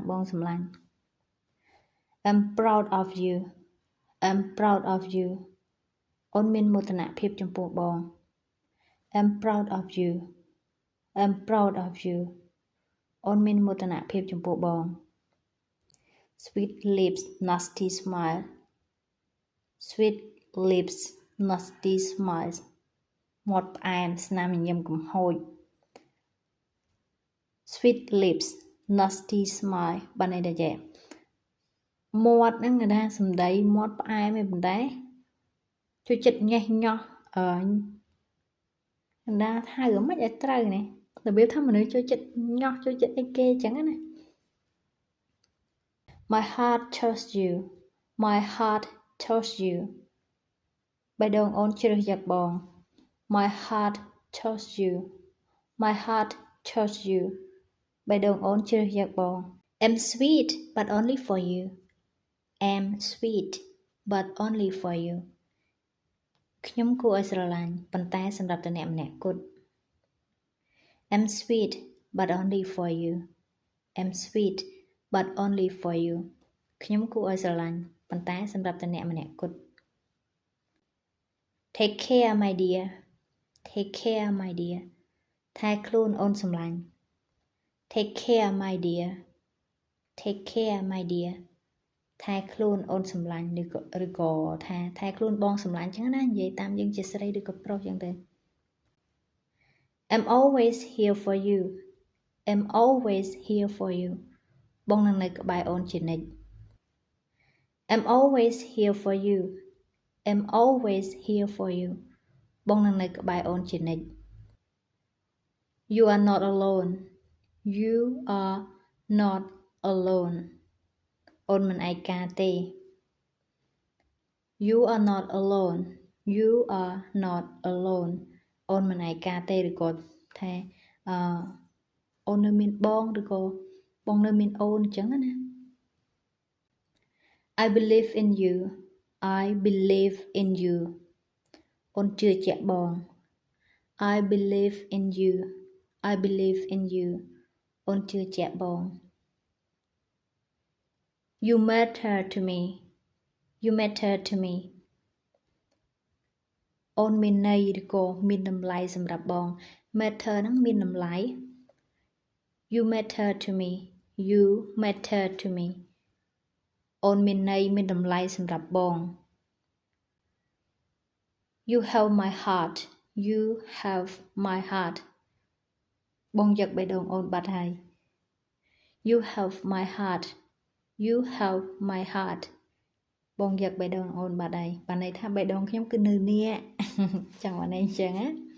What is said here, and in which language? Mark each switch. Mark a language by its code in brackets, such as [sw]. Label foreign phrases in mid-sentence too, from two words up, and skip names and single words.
[km] បងសម្លាញ់ [en] I'm proud of you I'm proud of you [km] អូនមានមោទនភាពចំពោះបង [en] I'm proud of you I'm proud of you [km] អូនមានមោទនភាពចំពោះបង [en] Sweet lips nasty smile Sweet lips nasty smiles [km] មាត់ផ្អែមស្នាមញញឹមកំហូច [en] Sweet lips nasty smile [km] បានន័យថាចេះមាត់ហ្នឹងគេថាសំដីមាត់ផ្អែមឯប៉ុន្តែជួយចិត្តញេះញោះ កណ្ដាលហៅមិនឲ្យត្រូវនេះរបៀបថាមនុស្សជួយចិត្តញោះជួយចិត្តអីគេអញ្ចឹងណា [en] My heart chose you My heart chose you [km] បេះដូងអូនជ្រើសយកបង [en] My heart chose you My heart chose you [km] បេះដូងអូនជ្រើសយកបង [en] I'm sweet but only for you I'm sweet but only for you [km] ខ្ញុំគួរឲ្យស្រឡាញ់ប៉ុន្តែសម្រាប់តែអ្នកម្នាក់គត់ [en] I'm sweet but only for you I'm sweet but only for you [km] ខ្ញុំគួរឲ្យស្រឡាញ់ប៉ុន្តែសម្រាប់តែអ្នកម្នាក់គត់ [en] Take care my dear Take care my dear [km] ថែខ្លួនអូនសម្លាញ់ [en] Take care my dear Take care my dear [km] ថែខ្លួនអូនសម្លាញ់ឬក៏ថែខ្លួនបងសម្លាញ់ចឹងណានិយាយតាមយើងជាស្រីឬក៏ប្រុសចឹងទៅ [en] I'm always here for you I'm always here for you [km] បងនឹងនៅក្បែរអូនជានិច្ច [en] I'm always here for you I'm always here for you [km] បងនឹងនៅក្បែរអូនជានិច្ច [en] You are not alone You are not alone [km] អូនមិនឯកាទេ [en] You are not alone You are not alone [km] អូនមិនឯកាទេឬក៏ថាអូននៅមានបងឬក៏បងនៅមានអូនអញ្ចឹងណា [en] I believe in you I believe in you [km] អូនជឿជាក់បង [en] I believe in you I believe in you [km] អូនជឿជាក់បង [en] You matter to me You matter to me [km] អូនមានន័យឬក៏មានតម្លៃសម្រាប់បង [en] matter [km] ហ្នឹងមានតម្លៃ [en] You matter to me You matter to me [km] អូនមានន័យមានតម្លៃសម្រាប់បង [en] You have my heart You have my heart [km] បងយកបេះដូងអូនបាត់ហើយ [en] You have my heart You have my heart [km] បងយកបេះដូងអូនបាត់ហើយបានន័យថាបេះដូងខ្ញុំគឺនៅនេះចាំបានអីចឹងណា